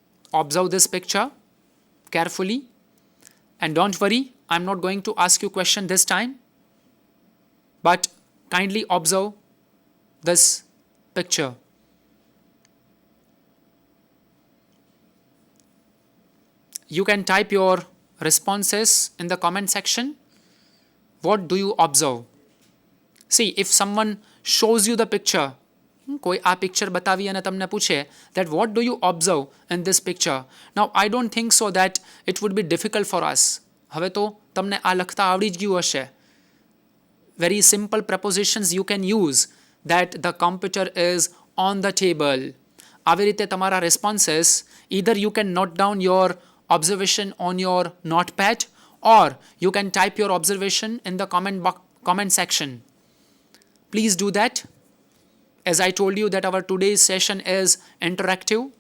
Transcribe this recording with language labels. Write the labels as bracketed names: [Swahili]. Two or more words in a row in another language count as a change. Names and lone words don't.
[English] Observe this picture carefully. And don't worry, I'm not going to ask you question this time, but kindly observe this picture. You can type your responses in the comment section. What do you observe? See, if someone shows you the picture, [Gujarati] કોઈ આ પિક્ચર બતાવી અને તમને પૂછે [English] that what do you observe in this picture? Now, I don't think so that it would be difficult for us. [Gujarati] હવે તો તમને આ લખતા આવડી જ ગયું હશે. [English] Very simple prepositions you can use that the computer is on the table. [Gujarati] આવી રીતે તમારા [English] responses, either you can note down your observation on your notepad or you can type your observation in the comment section. Please do that. As I told you that our today's session is interactive.